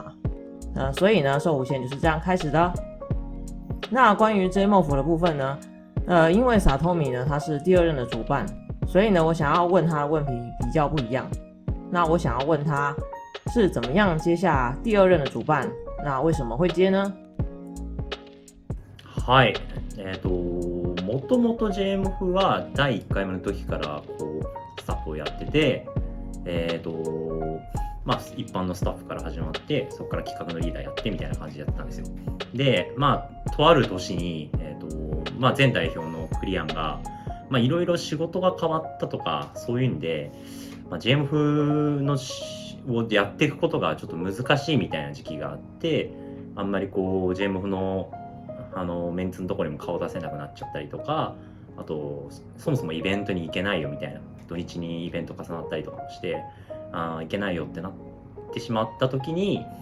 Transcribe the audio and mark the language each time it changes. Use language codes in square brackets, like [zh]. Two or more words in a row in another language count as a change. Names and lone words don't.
[zh] 所以呢，寿无限就是这样开始的。那关于 JMOF 的部分呢，因为 Satomi 呢他是第2任的主办，所以呢，我想要问他的问题比较不一样。那我想要问他是怎么样接下第2任的主办？那为什么会接呢？ [ja] はい、もともと JMF は第1回目の時からこうスタッフをやってて、一般のスタッフから始まって、そこから企画のリーダーやってみたいな感じでやってたんですよ。で、とある年に、前代表のクリアンが、いろいろ仕事が変わったとか、そういうんで、JMF のをやっていくことがちょっと難しいみたいな時期があって、あんまりこう JMF のメンツのところにも顔出せなくなっちゃったりとか、あとそもそもイベントに行けないよみたいな、土日にイベント重なったりとかもして行けないよってなってしまった時に、